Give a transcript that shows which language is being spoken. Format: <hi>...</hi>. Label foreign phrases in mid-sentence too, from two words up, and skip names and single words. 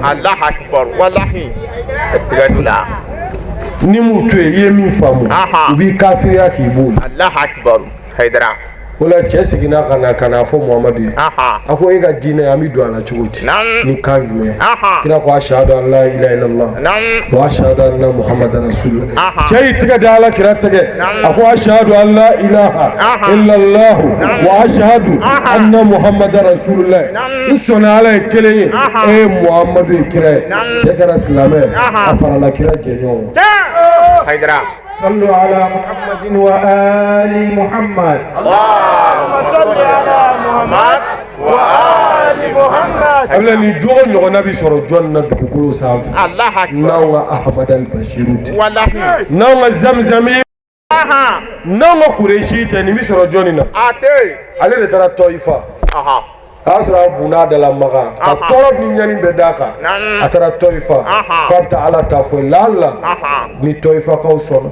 <ar>الله أكبر والله sigadula</ar> <bm>ni m'u to yen i ye min faamu u b'i kafiriya k'i b'o la</bm> <ar>الله أكبر Haidara</ar> <bm>o la cɛ seginna ka na fɔ Muhamadu ye a ko e ka diinɛ an bɛ don a la cogo di ni kan jumɛn kira ko</bm> <ar>أشهد أن لا إله إلا الله وأشهد أن محمدا رسول الله</ar> <bm>cɛ y'i tɛgɛ da ala kira tɛgɛ a ko</bm> <ar>أشهد أن لا إله إلا الله وأشهد أن محمدا رسول الله</ar> <bm>n sɔnna ala ye kelen ye e ye Muhamadu ye kira ye cɛ kɛra silamɛ a farala kira jɛɲɔgɔn Haidara</bm> <ar>صلوا على محمد وآل محمد اللهم صل على محمد وآل محمد</ar> <bm>abula ni jogo ɲɔgɔnna bi sɔrɔ jɔn na dugukolo sanfɛ</bm> <ar>الله أكبر</ar> <bm>n'anw ka Ahmad al-Bashiru tɛ wallahi n'anw ka Zamzami n'anw ka Kureshi tɛ nin bi sɔrɔ jɔnni na ate ale de taara Tɔyifa a y'a sɔrɔ a bunna dala maga ka tɔɔrɔ ni ɲani bɛɛ d'a kan a taara Tɔyifa k'a bɛ taa ala ta fɔ lala ni Tɔyifakaw sɔnna</bm>